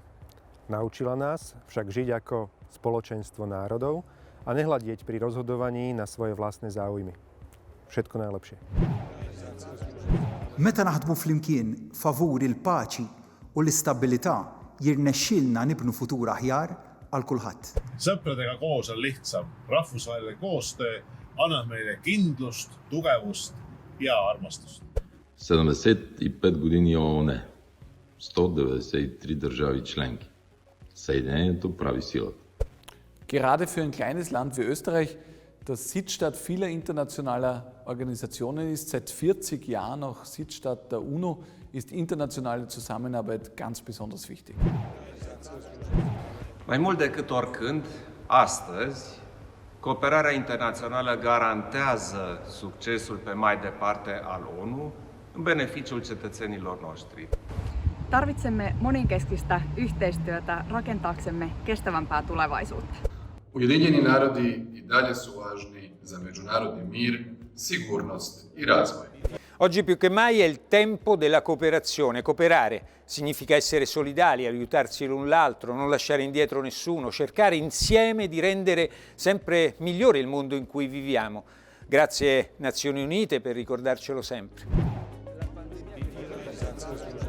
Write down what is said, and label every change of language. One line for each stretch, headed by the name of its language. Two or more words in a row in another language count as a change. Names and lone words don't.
Slovak: Naučila nás však žiť ako spoločenstvo národov a nehľadieť pri rozhodovaní na svoje vlastné záujmy. Všetko najlepšie.
Maltese: Meta naħdmu flimkien favur il-paċi u l-istabilità jirnexxilna nibnu futur aħjar għal kulħadd.
Estonian: Sõpradega koos on lihtsam. Rahvusvaheline koostöö annab meile kindlust, tugevust ja armastust.
Bulgarian: 75 години ООН, 193 държави членки. Съединението прави силата.
German: Gerade für ein kleines Land wie Österreich, das Sitzstadt vieler internationaler Organisationen ist, seit 40 Jahren auch Sitzstadt der UNO, ist internationale Zusammenarbeit ganz besonders wichtig.
Romanian: Mai mult decât oricând, astăzi, cooperarea internațională garantează succesul pe mai departe al ONU în beneficiul cetățenilor noștri.
Finnish: Tarvitsemme monenkeskistä yhteistyötä rakentaaksemme kestävämpää tulevaisuutta.
Croatian: Ujedinjeni narodi i dalje su važni za međunarodni mir, sigurnost i razvoj.
Italian: Oggi più che mai è il tempo della cooperazione. Cooperare significa essere solidali, aiutarsi l'un l'altro, non lasciare indietro nessuno, cercare insieme di rendere sempre migliore il mondo in cui viviamo. Grazie Nazioni Unite per ricordarcelo sempre.